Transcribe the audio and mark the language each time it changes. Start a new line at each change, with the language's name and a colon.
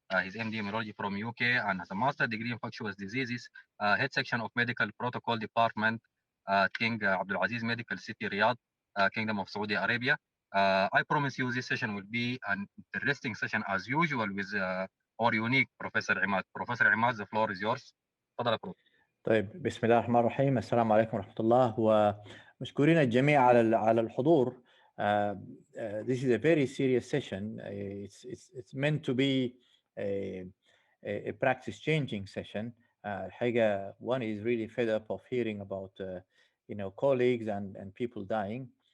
English: He's MD Immunology from UK and has a master degree in infectious diseases, head section of medical protocol department, King Abdulaziz Medical City, Riyadh, Kingdom of Saudi Arabia. I promise you this session will be an interesting session as usual with our unique Professor Imad. Professor Imad, the floor is yours.
Arabic: تفضل يا بروف. طيب بسم الله الرحمن الرحيم. السلام عليكم ورحمة الله ومشكورين الجميع على الحضور.
English: This is a very serious session. It's meant to be a practice changing session. الحقيقة one is really fed up of hearing about colleagues and people dying.